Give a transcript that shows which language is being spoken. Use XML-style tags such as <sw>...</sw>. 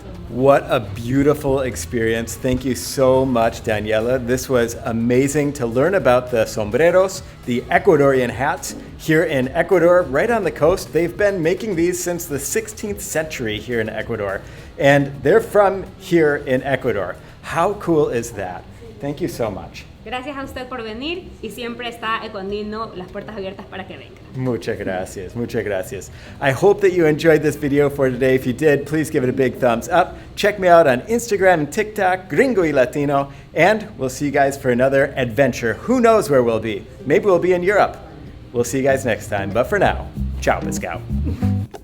<en>What a beautiful experience. Thank you so much, Daniela. This was amazing to learn about the sombreros, the Ecuadorian hats here in Ecuador, right on the coast. They've been making these since the 16th century here in Ecuador, and they're from here in Ecuador. How cool is that? Thank you so much.</en> <es>Gracias a usted por venir y siempre está Ecua-Andino las puertas abiertas para que venga. Muchas gracias, muchas gracias.</es> <en>I hope that you enjoyed this video for today. If you did, please give it a big thumbs up. Check me out on Instagram and TikTok, Gringoylatino, and we'll see you guys for another adventure. Who knows where we'll be? Maybe we'll be in Europe. We'll see you guys next time, but for now, ciao, pescado.</en>